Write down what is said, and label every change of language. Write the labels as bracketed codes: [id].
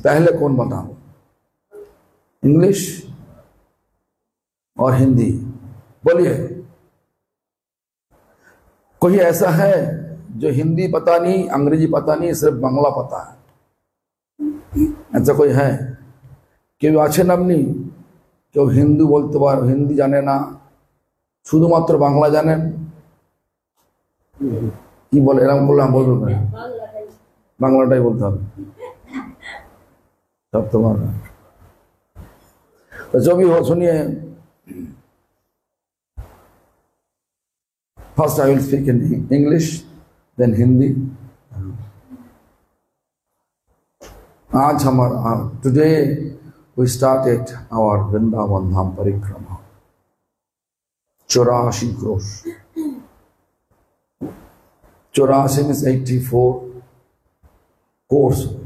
[hi] पहले कौन बताओ, इंग्लिश और हिंदी बोलिए। कोई ऐसा है जो हिंदी पता नहीं, अंग्रेजी पता नहीं, सिर्फ बांग्ला पता है? ऐसा कोई है? [bn] কেউ আছেন আপনি কেউ হিন্দু বলতে পার, হিন্দি জানে না, শুধুমাত্র বাংলা জানেন? কি বলে এরকম বললাম বলবো না, বাংলাটাই বলতে হবে সব তোমার। [hi] तो जो भी हो सुनिए। [en] First I will speak in English then Hindi. [hi] आज हमारा [en] Today we started our Vrindavan Dham Parikrama. 84 crores. 84 means 84 course.